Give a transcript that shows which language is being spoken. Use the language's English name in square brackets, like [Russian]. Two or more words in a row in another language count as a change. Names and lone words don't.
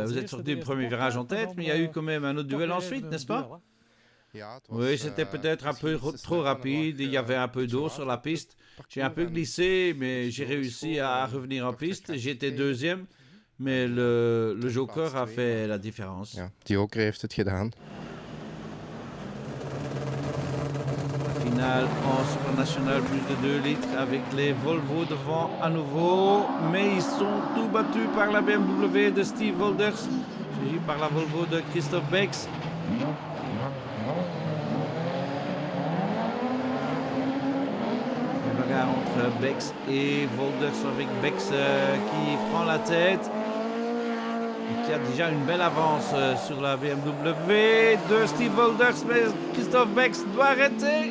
[French] Vous êtes sorti du premier virage en tête, mais il y a eu quand même un autre duel ensuite, n'est-ce pas? Oui, c'était peut-être un peu trop rapide. Il y avait un peu d'eau sur la piste. J'ai un peu glissé, mais j'ai réussi à revenir en piste. J'étais deuxième, mais le joker a fait la différence. [Dutch] Ja, die joker heeft het gedaan. [French] Finale en Super National, plus de 2 litres avec les Volvo devant à nouveau, mais ils sont tout battus par la BMW de Steve Wolders, suivi par la Volvo de Christophe Bex. La bagarre entre Bex et Wolders avec Bex qui prend la tête et qui a déjà une belle avance sur la BMW de Steve Wolders, mais Christophe Bex doit arrêter.